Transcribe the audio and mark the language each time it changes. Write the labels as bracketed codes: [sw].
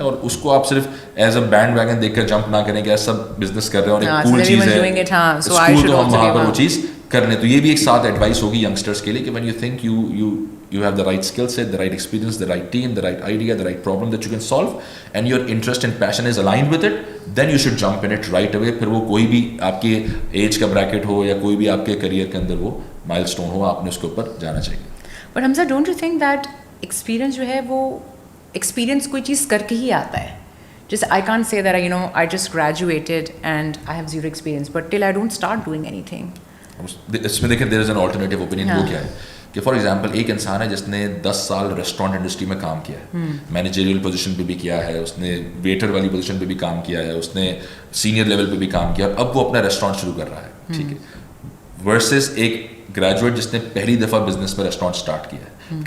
[ur] اور اس کو آپ صرف ایز اے بینڈ ویگن دیکھ کر جمپ نہ کریں کہ سب بزنس کر رہے ہیں اور ایک کول چیز ہے اسکول تو ہم وہاں پر وہ چیز کر لیں. تو یہ بھی ایک ساتھ ایڈوائس ہوگی ینگسٹرس کے لیے کہ [en] when you think you have the right skill set, the right experience, the right team, the right idea, the right problem that you can solve, and your interest and passion is aligned with it, then you should jump in it right away. [ur] پھر وہ کوئی بھی آپ کے age کا bracket ہو یا کوئی بھی آپ کے کریئر کے اندر وہ مائل اسٹون ہو, آپ نے اس کے اوپر جانا چاہیے. [en] but Hamza don't you think that [ur] experience جو ہے وہ ایکسپیرینس کوئی چیز کر کے ہی آتا ہے. [en] جیسے I can't say that I just graduated and I have zero experience, but till I don't start doing anything. [ur] اس میں دیکھیں [en] There is an alternative opinion. [ur] وہ کیا ہے کہ فار ایگزامپل ایک انسان ہے جس نے 10 سال ریسٹورینٹ انڈسٹری میں کام کیا ہے, مینیجریل پوزیشن پہ بھی کیا ہے, اس نے ویٹر والی پوزیشن پہ بھی کام کیا ہے, اس نے سینئر لیول پہ بھی کام کیا, اور اب وہ اپنا ریسٹورینٹ شروع کر رہا ہے, ٹھیک ہے, ورسز ایک گریجویٹ جس نے پہلی دفعہ بزنس میں ریسٹورینٹ اسٹارٹ کیا ہے.